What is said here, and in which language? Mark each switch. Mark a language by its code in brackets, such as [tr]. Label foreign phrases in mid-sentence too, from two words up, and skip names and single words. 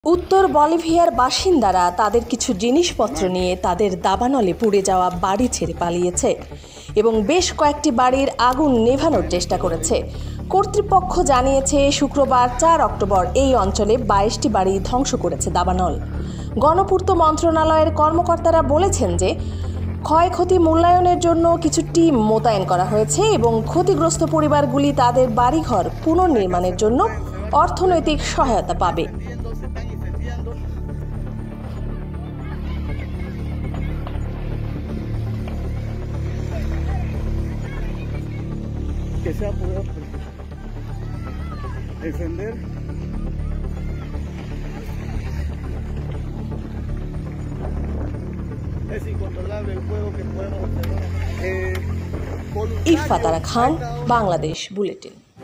[bn] উত্তর বলিভিয়ার বাসিন্দারা তাদের কিছু জিনিসপত্র নিয়ে তাদের দাবানলে পুড়ে যাওয়া বাড়ি ছেড়ে पालिয়েছে এবং বেশ কয়েকটি বাড়ির আগুন নেভানোর চেষ্টা করেছে। কর্তৃপক্ষ জানিয়েছে শুক্রবার ৪ অক্টোবর এই অঞ্চলে ২২টি বাড়ি ধ্বংস করেছে দাবানল। গণপূর্ত মন্ত্রণালয়ের কর্মকর্তারা বলেছেন যে ক্ষয়ক্ষতি মূল্যায়নের জন্য কিছু টিম মোতায়েন করা হয়েছে এবং ক্ষতিগ্রস্ত পরিবারগুলি তাদের বাড়িঘর পুনর্নির্মাণের জন্য অর্থনৈতিক সহায়তা পাবে। [es] Que se ha podido defender. Es incontrolable el fuego que podemos observar. [bn] ইফাত আরা খান, বাংলাদেশ বুলেটিন।